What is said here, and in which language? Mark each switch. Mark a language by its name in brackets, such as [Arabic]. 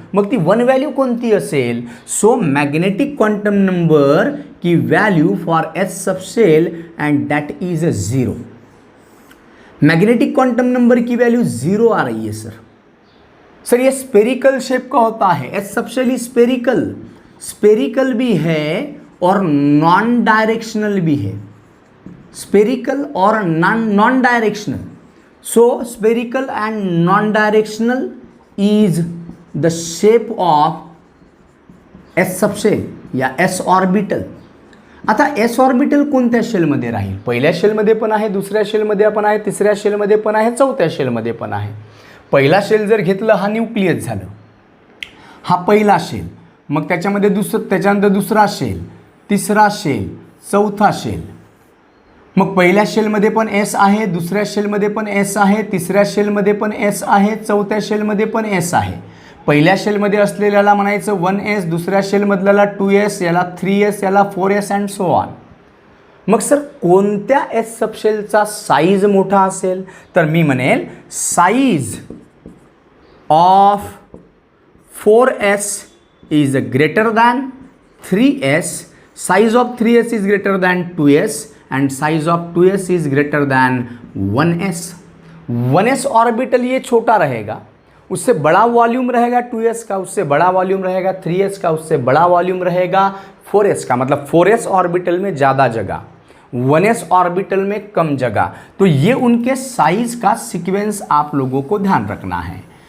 [Marathi] मग ती 1 व्हॅल्यू कोणती असेल. [English] So magnetic quantum number की value for S subshell and that is 0. [Hindi] Magnetic quantum number की वैल्यू 0 आ रही है सर ये स्पेरिकल शेप का होता है. एस सबशेल ही स्पेरिकल भी है और नॉन डायरेक्शनल भी है. स्पेरिकल और non directional. [English] So spherical and non directional is the shape of s subshell या s orbital. [Marathi] आता एस ऑर्बिटल कोणत्या शेलमध्ये राहील. पहिल्या शेलमध्ये पण आहे, दुसऱ्या शेलमध्ये पण आहे, तिसऱ्या शेलमध्ये पण आहे, चौथ्या शेलमध्ये पण आहे. पहिला शेल जर घेतलं हा न्यूक्लियस झालं, हा पहिला शेल. मग त्याच्यामध्ये त्याच्यानंतर दुसरा शेल, तिसरा शेल, चौथा शेल. मग पहिल्या शेलमध्ये पण एस आहे, दुसऱ्या शेलमध्ये पण एस आहे, तिसऱ्या शेलमध्ये पण एस आहे, चौथ्या शेलमध्ये पण एस आहे. पहिल्या शेलमध्ये असलेल्याला म्हणायचं 1s, दुसऱ्या शेलमधल्याला 2s, याला 3s, याला 4s अँड सो ऑन. मग सर कोणत्या एस सबशेलचा साईज मोठा असेल तर मी म्हणेल [English] Size of 4s is greater than 3s, size of 3s is greater than 2s and size of 2s is greater than 1s. [Hindi] 1s orbital ये छोटा रहेगा, उससे बड़ा वॉल्यूम रहेगा 2s का, उससे बड़ा वॉल्यूम रहेगा 3s का, उससे बड़ा वॉल्यूम रहेगा 4s का. मतलब 4s ऑर्बिटल में ज़्यादा जगह, 1s ऑर्बिटल में कम जगह. तो ये उनके साइज का सीक्वेंस आप लोगों को ध्यान रखना है.